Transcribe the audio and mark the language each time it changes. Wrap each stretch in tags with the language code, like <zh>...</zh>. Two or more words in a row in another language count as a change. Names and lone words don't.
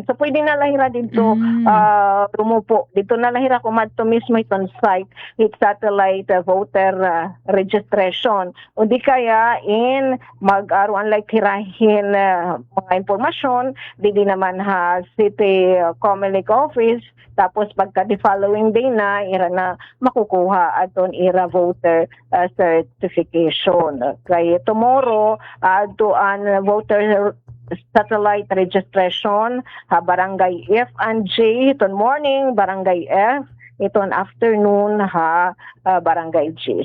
<war>So pwede na lahira dito tumupo. Dito na lahira kumadto mismo iton site it</war> <en>satellite voter registration.</en> <war>O di kaya in mag-aruan like hirahin mga impormasyon di naman ha City Comelec office tapos pagka</war> <en>the following day</en> <war>na ira na makukuha aton ira</war> <en>voter certification.</en> <war>Kaya tomorrow ato an</war> <en>voter satellite registration</en> <war>ha barangay F and J iton morning barangay F iton afternoon ha barangay G.</war>